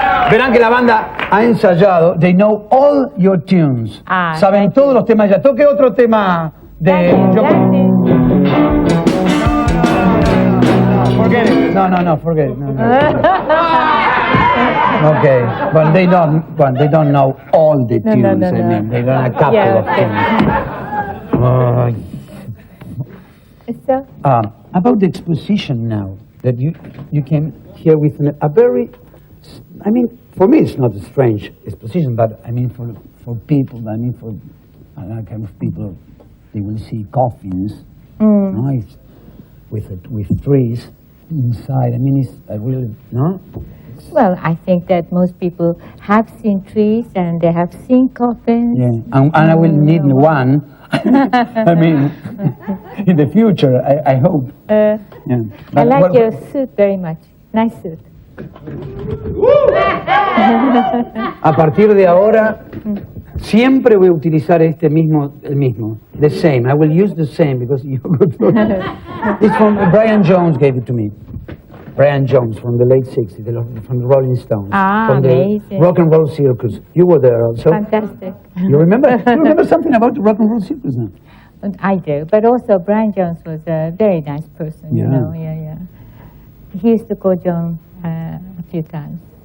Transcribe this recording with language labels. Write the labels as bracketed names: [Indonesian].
[Spanish] Verán que la banda ha ensayado. [English] They know all your tunes. [Spanish] Saben todos los temas ya. Toque otro tema de... [English] Forget it. No, forget it. No. Okay, but they don't know all the tunes. I mean, they know a couple of tunes. So? About the exposition now, that you came here with a very... I mean, for me, it's not a strange exposition, but I mean, for people, I mean, for other kind of people, they will see coffins, nice, with trees inside. I mean, it's really, no? Well, I think that most people have seen trees and they have seen coffins. Yeah, and I will need one. I mean, in the future, I hope. Yeah. I like your suit very much. Nice suit. [Spanish] A partir de ahora, siempre voy a utilizar el mismo, [English] the same. I will use the same because you it's from Brian Jones gave it to me. Brian Jones from the late 60s, from the Rolling Stones, from amazing. The Rock and Roll Circus. You were there also. Fantastic. You remember? You remember something about the Rock and Roll Circus now? I do, but also Brian Jones was a very nice person. You know, yeah. He used to call John a few times.